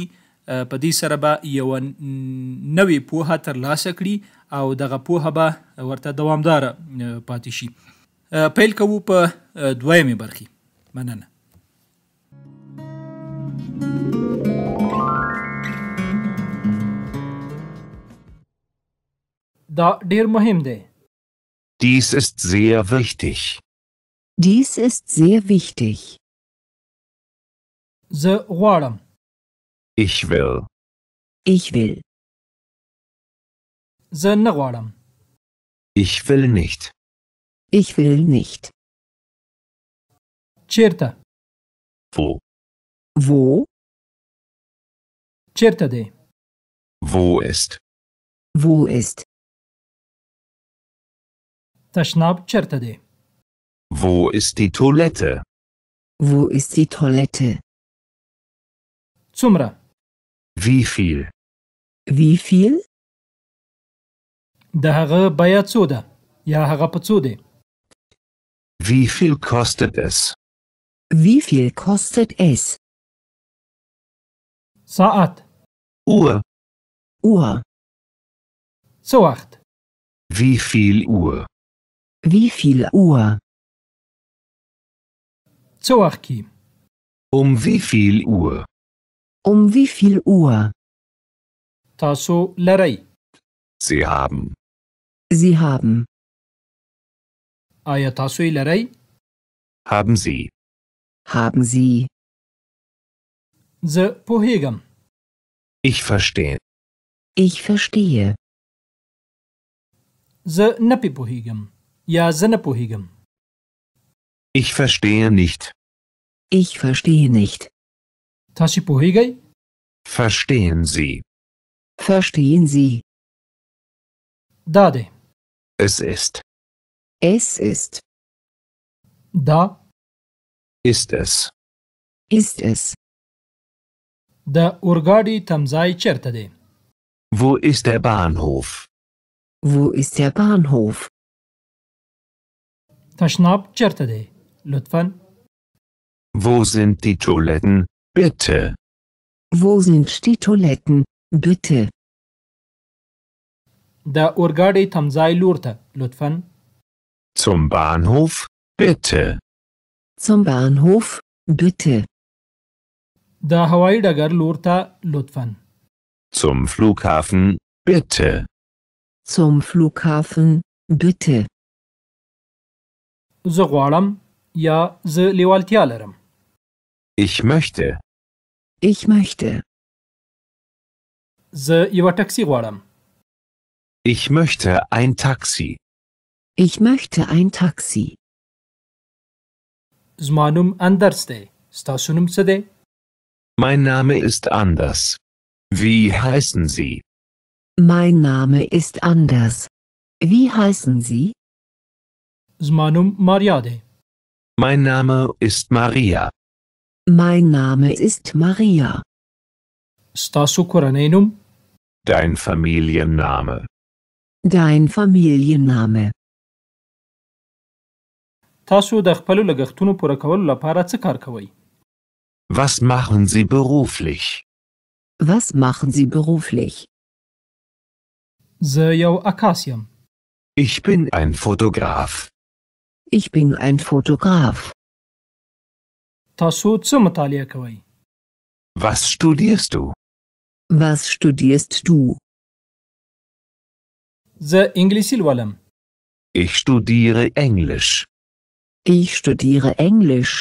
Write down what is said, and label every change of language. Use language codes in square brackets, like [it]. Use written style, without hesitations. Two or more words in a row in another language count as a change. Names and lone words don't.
[ps] په دې سره به یوه نوې پوهه ترلاسه کړي او دغه پوهه به ورته دوامداره پاتې شي. پیل کوو په دویمې برخې. مننه. دا ډیر مهم دی. [de] Dies ist sehr wichtig. Dies ist sehr wichtig. [ps] زه غواړم. [de] Ich will. Ich will. [ps] زه نه غواړم. [de] Ich will nicht. Ich will nicht. [ps] چیرته؟ [de] Wo? Wo? [ps] چیرته دی؟ [de] Wo ist? Wo ist? [ps] تشناب چیرته دی؟ [de] Wo ist die Toilette? Wo ist die Toilette? [ps] څومره؟ [de] Wie viel? Wie viel? [ps] د هغه بیه څو ده یا هغه په څو دی؟ [de] Wie viel kostet es? Wie viel kostet es? [ps] ساعت. [de] Uhr. Uhr. [ps] څه وخت؟ [de] Wie viel Uhr? Wie viel Uhr? [ps] څه وخت کې؟ [de] Wie viel Uhr? Wie viel Uhr? [ps] تاسو لرئ. [de] Sie haben. Sie haben. [ps] آیا تاسو یې لرئ؟ [de] Haben Sie. Haben Sie. [ps] زه پوهیږم. [de] Ich verstehe. Ich verstehe. [ps] زه نه پې پوهیږم یا زه نه پوهیږم. [de] Ich verstehe nicht. Ich verstehe nicht. [ps] تاسو پوهیږئ؟ [de] Verstehen Sie. Verstehen Sie. [ps] دا دی. [de] Es ist. Es ist. [ps] دا. [de] Ist es. Ist es. [ps] د اورګاډي تمځای چیرته دی؟ [de] Wo ist der Bahnhof? Wo ist der Bahnhof? [ps] تشناب چیرته دی؟ لطفاً. [de] Wo sind die Toiletten? Bitte. Wo sind die Toiletten? Bitte. [ps] د اورګاډي تمځای لور ته لطفاً. [de] Zum Bahnhof? Bitte. Zum Bahnhof? Bitte. [ps] د هوایي ډګر لور ته لطفاً. [de] Zum Flughafen? Bitte. Zum Flughafen? Bitte. [ps] زه غواړم یا زه لیوالتیا لرم. [de] Ich möchte. Ich möchte. [ps] زه یوه ټکسي غواړم. [de] Ich möchte ein Taxi. Ich möchte ein Taxi. [ps] زما نوم اندرس دی. ستاسو نوم څه دی؟ [de] Mein Name ist Anders. Wie heißen Sie? Mein Name ist Anders. Wie heißen Sie? [ps] زما نوم ماریا دی. [de] Mein Name ist Maria. Mein Name ist Maria. [ps] ستاسو کورنۍ نوم؟ [de] Dein Familienname. Dein Familienname. [ps] تاسو د خپلو لګښتونو پوره کولو لپاره څه کار کوئ؟ [de] Was machen Sie beruflich? Was machen Sie beruflich? [ps] زه یو عکاس یم. [de] Ich bin ein Fotograf. Ich bin ein Fotograf. [ps] تاسو څه مطالعه کوئ؟ [de] Was studierst du? Was studierst du? [ps] زه انګلیسي لولم. [de] Ich studiere Englisch. Ich studiere Englisch.